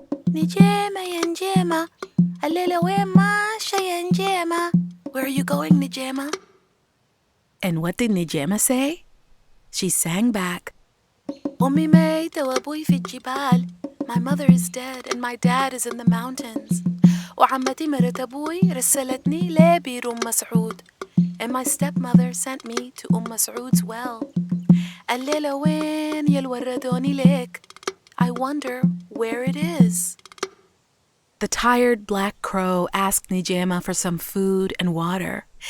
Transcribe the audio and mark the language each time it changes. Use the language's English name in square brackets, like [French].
[Arabic] "Nijaima ya Nijaima, Layla ween maasha ya Nijaima." [English] "Where are you going, Nijaima?" And what did Nijaima say? She sang back, [Arabic] "Ummi ميتة وأبوي في الجبال." [English] My mother is dead and my dad is in the mountains. [Arabic] وعمتي مرت أبوي رسلتني لبير مسعود. [English] And my stepmother sent me to Mas'ud's well. [Arabic] الليلة وين يلوردوني لك? [English] I wonder where it is. The tired black crow asked Nijaima for some food and water.